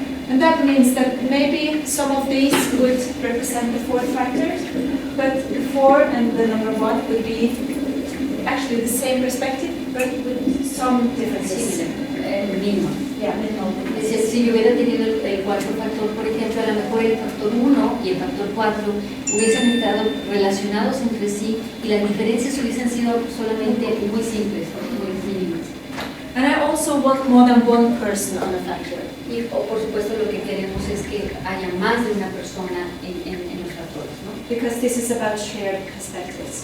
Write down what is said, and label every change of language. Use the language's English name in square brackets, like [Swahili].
[English] And that means that maybe some of these would represent the 4th factor, but the 4 and the number 1 would be actually the same perspective, but with some differences. [Spanish] Mínimo. [English] Yeah, minimal differences. [Spanish] Si yo hubiera tenido el cuarto factor, por ejemplo, a lo mejor el factor 1 y el factor 4 hubiesen estado relacionados entre sí y las diferencias hubiesen sido solamente muy simples, muy mínimas. [English] And I also want more than one person on the factor. [Spanish] Y por supuesto lo que queremos es que haya más de una persona en los factores, ¿no? [English] Because this is about shared perspectives.